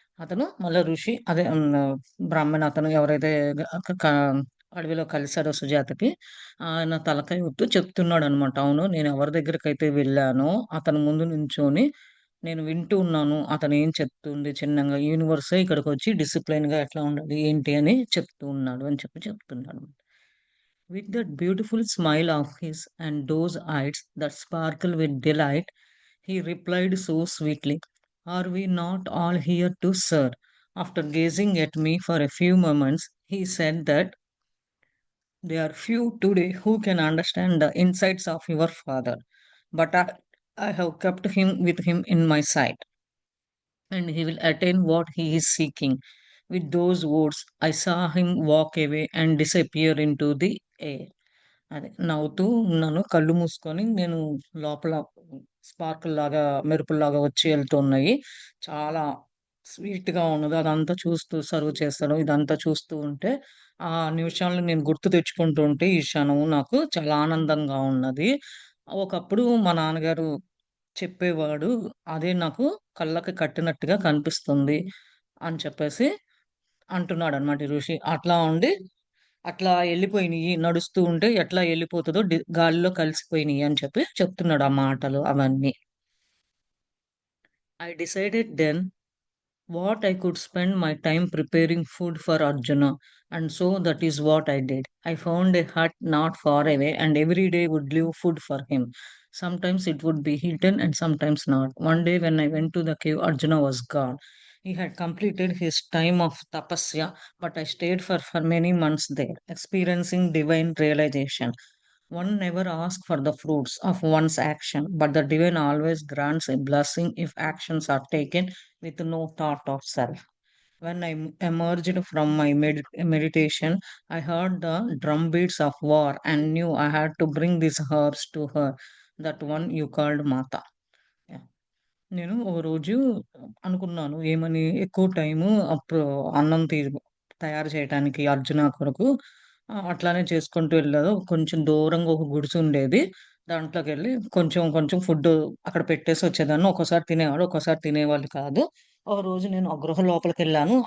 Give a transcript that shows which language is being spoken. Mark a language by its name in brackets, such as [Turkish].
[Telugu] అతను మళ్ళా ఋషి అదే బ్రాహ్మణ అతను ఎవరైతే గ క క అడవిలో కలిసాడో సుజాతకి ఆయన తలకాయ ఊపుతూ చెప్తున్నాడనమాట. అవును. నేనెవరి దగ్గరికైతే వెళ్ళానో అతని ముందు నించొని నేను వింటూ ఉన్నాను. అతనేం చెప్తుంది చిన్నంగా యూనివర్సే ఇక్కడికొచ్చి డిసిప్లిన్‌గా ఎట్లా ఉండాలి, ఏంటి అని చెప్తూ ఉన్నాడు అని చెప్పి చెప్తున్నాడు. [English] With that beautiful smile of his and those eyes that sparkle with delight, he replied so sweetly, "Are we not all here to serve?" After gazing at me for a few moments, he said that there are few today who can understand the insights of your father, but I have kept him with him in my sight, and he will attain what he is seeking. With those words, I saw him walk away and disappear into the air. [Telugu] అదే నవ్వుతూ ఉన్నాను. కళ్ళు మూసుకొని నేను లోపల స్పార్కుల్లాగా, మెరుపుల్లాగా వచ్చి ఎళ్తున్నాయి. చాలా స్వీట్‌గా ఉన్నది. అదంతా చూస్తూ సర్వ్ చేస్తాడు. ఇదంతా చూస్తూ ఉంటే, ఆ నిమిషాలను నేను గుర్తు తెచ్చుకుంటూ ఉంటే, ఈ క్షణం నాకు చాలా ఆనందంగా ఉన్నది. ఒకప్పుడు మా నాన్నగారు చెప్పేవాడు. అదే నాకు కళ్ళకి కట్టినట్టుగా కనిపిస్తుంది అని చెప్పేసి అంటున్నాడన్నమాట ఈ ఋషి. అట్లా ఉండి అట్లా ఎళ్ళిపోయినియి. నడుస్తూ ఉంటే ఎట్లా ఎళ్ళిపోతదో గాలిలో కలిసిపోయినియి అని చెప్పి చెప్తున్నాడు ఆ మాటలు అవన్నీ. [English] I decided then what I could spend my time preparing food for Arjuna, and so that is what I did. I found a hut not far away, and every day would leave food for him. Sometimes it would be eaten, and sometimes not. One day, when I went to the cave, Arjuna was gone. He had completed his time of tapasya, but I stayed for many months there, experiencing divine realization. One never asks for the fruits of one's action, but the divine always grants a blessing if actions are taken with no thought of self. When I emerged from my meditation, I heard the drumbeats of war and knew I had to bring these herbs to her, that one you called Mata. [Telugu] Yeah. నేను ఓ రోజు అనుకున్నాను. ఏమని ఎక్కువ time అప్పుడు అన్నం తయారు చేయటానికి అర్జున కొరకు అట్లానే చేసుకుంటూ వెళ్ళాను. కొంచెం దూరంగా ఒక గుడిసుండేది. దాంట్లోకెళ్ళి కొంచెం కొంచెం ఫుడ్డు అక్కడ పెట్టేసి వచ్చేదాన్ని. ఒక్కోసారి తినేవాడు, ఒక్కోసారి తినేవాళ్ళు కాదు. ఒకరోజు నేను ఆ గృహ లోపలికెళ్ళాను.